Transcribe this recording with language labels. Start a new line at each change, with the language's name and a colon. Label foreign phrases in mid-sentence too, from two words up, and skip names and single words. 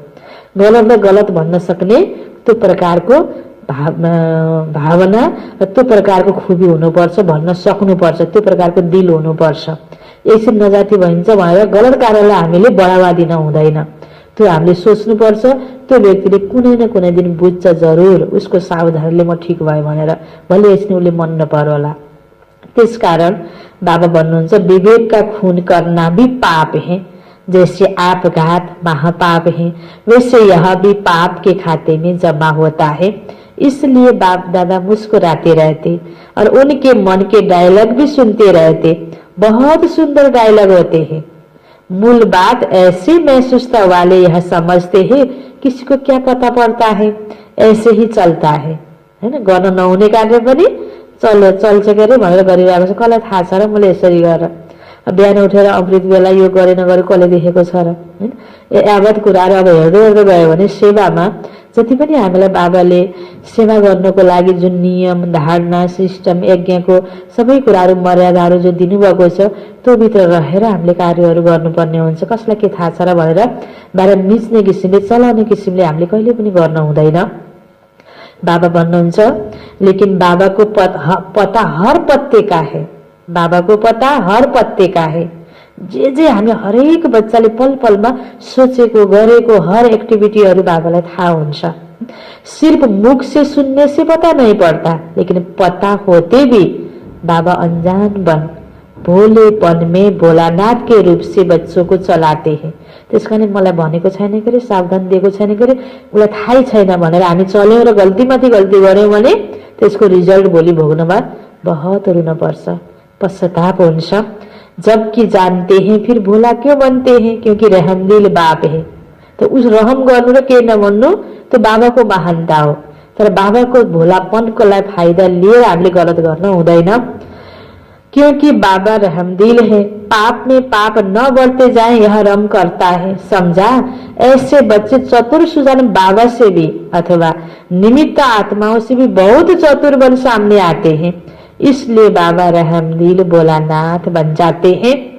Nepali: गलतलाई गलत भन्न सक्ने त्यो प्रकारको भावना र त्यो प्रकारको खुबी हुनुपर्छ, भन्न सक्नुपर्छ, त्यो प्रकारको दिल हुनुपर्छ। एकछिन नजाति भइन्छ भनेर गलत कार्यलाई हामीले बढावा दिन हुँदैन, त्यो हामीले सोच्नुपर्छ। त्यो व्यक्तिले कुनै न कुनै दिन बुझ्छ जरुर, उसको सावधानीले म ठिक भयो भनेर, भले एकछिन उसले मन नपरोला। त्यसकारण बाबा भन्नुहुन्छ
Hindi: विवेक का खून करना भी पाप है, जैसे आपघात महापाप है, वैसे यह भी पाप के खाते में जमा होता है। इसलिए बाप दादा मुस्कुराते रहते और उनके मन के डायलॉग भी सुनते रहते। बहुत सुंदर डायलॉग होते हैं। मूल बात ऐसे महसूसता वाले यह समझते हैं किसी को क्या पता पड़ता है, ऐसे ही चलता है ना।
Nepali: गर्न नहुने कार्य पनि चल्छ के अरे भनेर गरिरहेको छ, कसलाई थाहा छ र मैले यसरी गरेर बिहान उठेर अमृत बेला यो गरे नगरे कसले देखेको छ र, हैन। यावत कुराहरू अब हेर्दै हेर्दै गयो भने सेवामा जति पनि हामीलाई बाबाले सेवा गर्नको लागि जुन नियम धारणा सिस्टम यज्ञको सबै कुराहरू मर्यादाहरू जो दिनुभएको छ त्यो भित्र रहेर हामीले कार्यहरू गर्नुपर्ने हुन्छ। कसलाई के थाहा छ र भनेर बाहिर मिच्ने किसिमले चलाउने किसिमले हामीले कहिले पनि गर्न हुँदैन। बाबा भन्नुहुन्छ
Hindi: लेकिन बाबा को पता हर पत्ते का है, बाबा को पता हर पत्ते का है।
Nepali: जे हामी हरेक बच्चाले पल पलमा सोचेको गरेको हर एक्टिभिटीहरू बाबालाई थाहा हुन्छ।
Hindi: सिर्फ मुख से सुनने से पता नहीं पड़ता, लेकिन पता होते भी बाबा अनजान बन भोलेपन में भोलानाथ के रूप से बच्चों को चलाते हैं।
Nepali: त्यसकारण मलाई भनेको छैन के, सावधान दिएको छैन के, उसलाई थाहै छैन भनेर हामी चल्यौं र गल्तीमाथि गल्ती गर्यौं भने त्यसको रिजल्ट भोलि भोग्नमा बहुत रुन पर्छ, पश्चाताप हुन्छ।
Hindi: जबकि जानते हैं फिर भोला क्यों बनते हैं, क्योंकि रहमदिल बाप है। तो उस
Nepali: रहम गर्नु र के नभन्नु त्यो बाबाको महानता हो। तर बाबाको भोलापनको लागि फाइदा लिएर हामीले गलत गर्न हुँदैन,
Hindi: क्योंकि बाबा रहमदिल है। पाप में पाप न बढ़ते जाए यह रम करता है, समझा। ऐसे बच्चे चतुर सुजान बाबा से भी अथवा निमित्त आत्माओं से भी बहुत चतुर बन सामने आते हैं। इसलिए बाबा रहमदिल भोलानाथ बन जाते हैं।